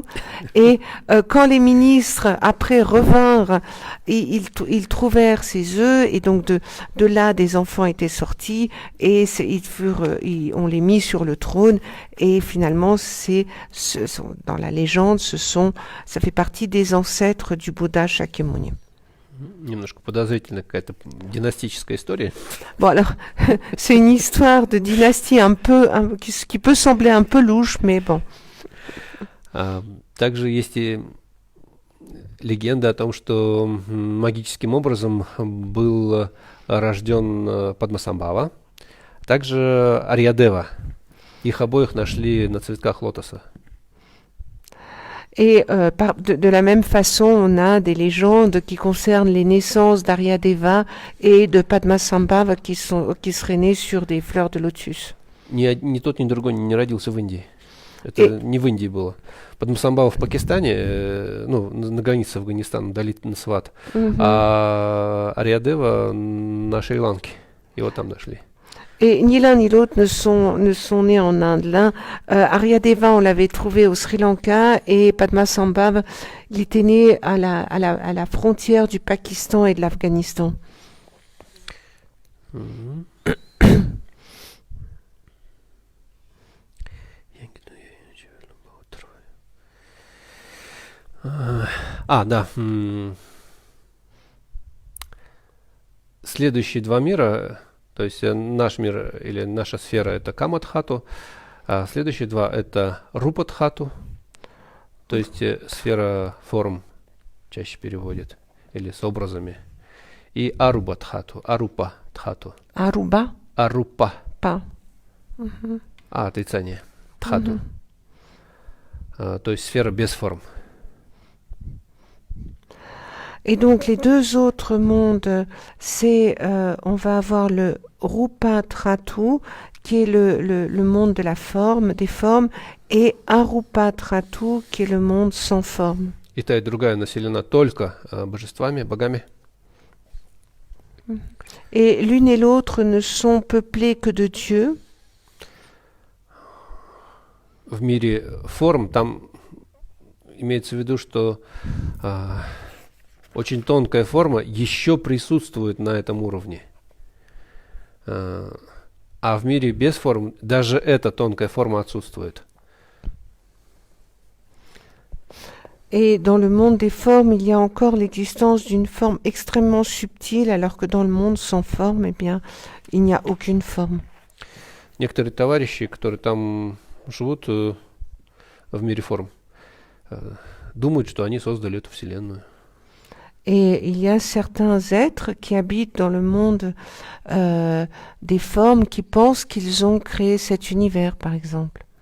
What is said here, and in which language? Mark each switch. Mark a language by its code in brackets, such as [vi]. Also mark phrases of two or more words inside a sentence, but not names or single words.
[fr] Et quand les ministres après revinrent, ils trouvèrent ces œufs et donc de là des enfants étaient sortis et on les mit sur le trône et finalement dans la légende ça fait partie des ancêtres du Bouddha Shakyamuni. [ru] Немножко подозрительная какая-то династическая история. [fr] Bon alors, c'est une histoire de dynastie qui peut sembler un peu louche, mais bon. [ru] Также есть и легенда о том, что магическим образом был рожден Падмасамбхава. Также Арьядева. Их обоих нашли на цветках лотоса. [fr] Et de la même façon, on a des légendes qui concernent les naissances d'Aryadeva et de Padmasambhava qui seraient nés sur des fleurs de lotus. [ru] Ни тот, ни другой не родился в Индии. Это не в Индии было. Падмасамбхава в Пакистане, на границе Афганистана, Далит Насват, а Арьядева на Шри-Ланке. Его там нашли. [fr] Et ni l'un ni l'autre ne sont nés en Inde. L'un, Aryadeva, on l'avait trouvé au Sri Lanka, et Padmasambhava, il était né à la frontière du Pakistan et de l'Afghanistan. [ru] Да. Следующие два мира, то есть наш мир или наша сфера, это Камадхату, а следующие два это Рупадхату, то есть сфера форм чаще переводят, или с образами, и Арубадхату, Арупадхату. Aruba? Арупа. Pas. Отрицание. Дхату. То есть сфера без форм. [fr] Et donc les deux autres mondes, on va avoir le Rupatratu, qui est le monde de la forme, des formes, et Arupatratu, qui est le monde sans forme. [ru] И та, и другая населена только божествами, богами. [fr] Et l'une et l'autre ne sont peuplées que de Dieu. [ru] В мире форм там имеется в виду, что очень тонкая форма еще присутствует на этом уровне. А в мире без форм даже эта тонкая форма отсутствует. [fr] Et dans le monde des formes, il y a encore l'existence d'une forme extrêmement subtile, alors que dans le monde sans forme, eh bien, il n'y a aucune forme. [ru] Некоторые товарищи, которые там живут в мире форм, думают, что они создали эту вселенную. [fr] Et il y a certains êtres qui habitent dans le monde des formes qui pensent qu'ils ont créé cet univers, par exemple.